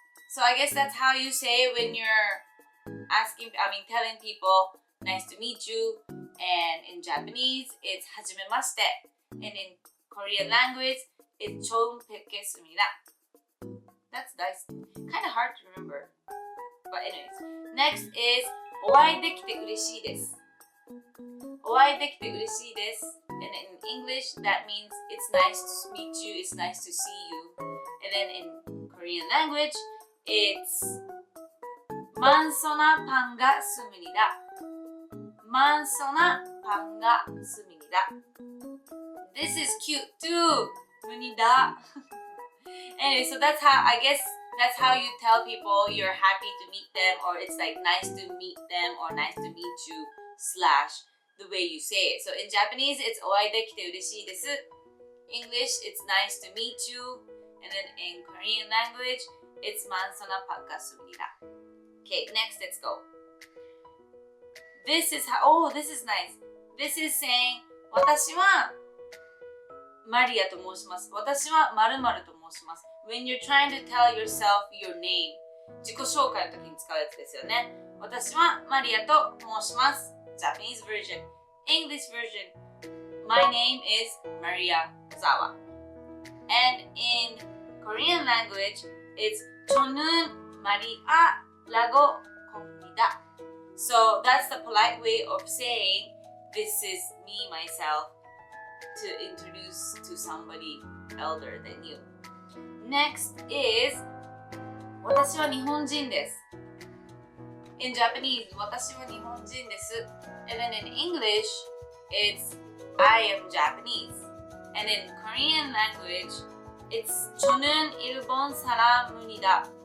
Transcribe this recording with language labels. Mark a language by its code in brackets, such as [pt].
[en] So I guess that's how you say it when you're telling people nice to meet you. And in Japanese, it's [ja] はじめまして. [en] And in Korean language, it's [ko] 처음 뵙겠습니다. [en] That's nice. Kind of hard to remember. But anyways, next is [ja] お会いできて嬉しいです。お会いできて嬉しいです。 [en] And in English, that means it's nice to meet you, it's nice to see you. And then in Korean language, it's [ko] 만소나 반갑습니다. 만소나 반갑습니다. [en] This is cute too. [ko] 문이다. [en] Anyway, so that's how you tell people you're happy to meet them, or it's like nice to meet them or nice to meet you / the way you say it. So in Japanese, it's [ja] お会いできて嬉しいです。 [en] English, it's nice to meet you. And then in Korean language, it's [ko] 만소나 반갑습니다. [en] Okay, next, let's go. This is nice. This is saying [ja] 私はマリアと申します。私は〇〇と申します。 [en] When you're trying to tell yourself your name, [ja] 自己紹介の時に使うやつですよね。私はマリアと申します。 [en] Japanese version. English version. My name is Maria Ozawa. And in Korean language, it's [ko] 저는 마리아라고 합니다. [en] So that's the polite way of saying this is me, myself, to introduce to somebody elder than you. Next is [ja] 私は日本人です。 [en] In Japanese, [ja] 私は日本人です。 [en] And then in English, it's I am Japanese. And in Korean language, it's [ko] 저는 일본 사람입니다.